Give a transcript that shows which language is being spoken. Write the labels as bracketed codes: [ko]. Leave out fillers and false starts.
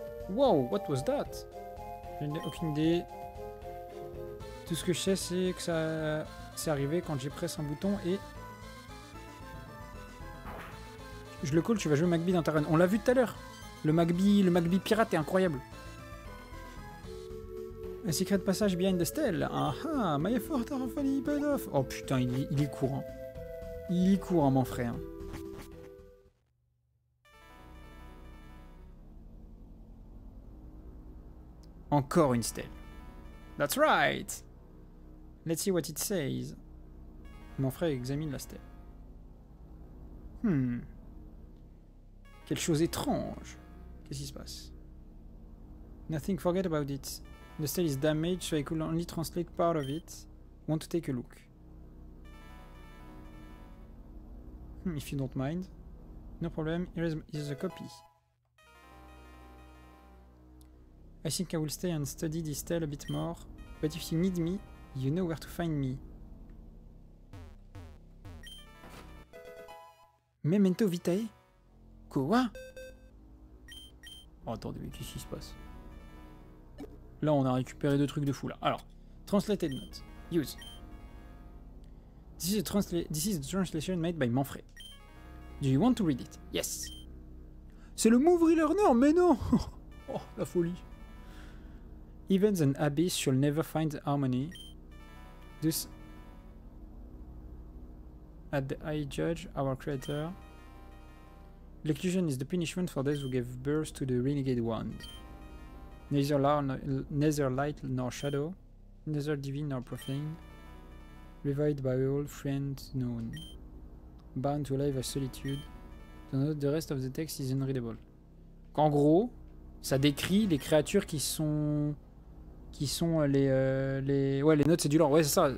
[en] Wow, what was that? [fr] Je n'ai aucune idée. Tout ce que je sais, c'est que ça c'est arrivé quand j'ai pressé un bouton et... Je le call, tu vas jouer Magby dans ta run. On l'a vu tout à l'heure. Le Magby pirate est incroyable. [en] Un secret passage behind the stele. Ah ah, my effort are finally paid off. [fr] Oh putain, il est court. Hein. Il est court, hein, mon frère. Encore une stèle. That's right. Let's see what it says. Mon frère examine la stèle. Quelque chose étrange. Qu'est-ce qui se passe? [en] Nothing, forget about it. The stele is damaged, so I could only translate part of it. Want to take a look. If you don't mind. No problem, here is a copy. I think I will stay and study this stele a bit more. But if you need me, you know where to find me. [fr] Memento Vitae? Quoi? Oh, attendez, mais qu'est-ce qui se passe? Là, on a récupéré deux trucs de fou, là. [en] Alors, translated note. Use. This is a translation made by Manfred. Do you want to read it? Yes. [fr] C'est le Move Relearner, mais non. Oh, la folie. [en] Even an abyss shall never find harmony. Thus, at the high judge, our creator. L'eclusion is the punishment for those who gave birth to the renegade one. Neither light nor shadow, neither divine nor profane, reviled by all friends known, bound to life as solitude. The rest of the text is unreadable. [fr] En gros, ça décrit les créatures qui sont les notes c'est du lore. Ouais, c'est ça.